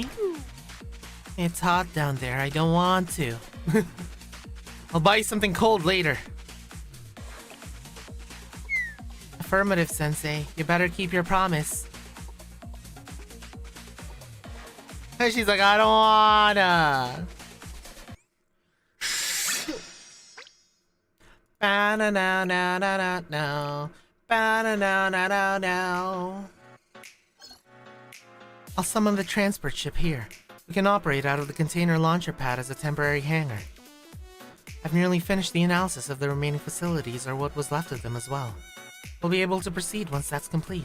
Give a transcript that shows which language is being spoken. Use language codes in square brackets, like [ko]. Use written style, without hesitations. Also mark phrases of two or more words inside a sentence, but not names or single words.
[en] It's hot down there, I don't want to. I'll buy you something cold later. Affirmative, Sensei. You better keep your promise. And she's like, I don't wanna. Ba-na-na-na-na-na-no. Ba-na-na-na-na-no. I'll summon the transport ship here. We can operate out of the container launcher pad as a temporary hangar. I've nearly finished the analysis of the remaining facilities, or what was left of them as well. We'll be able to proceed once that's complete.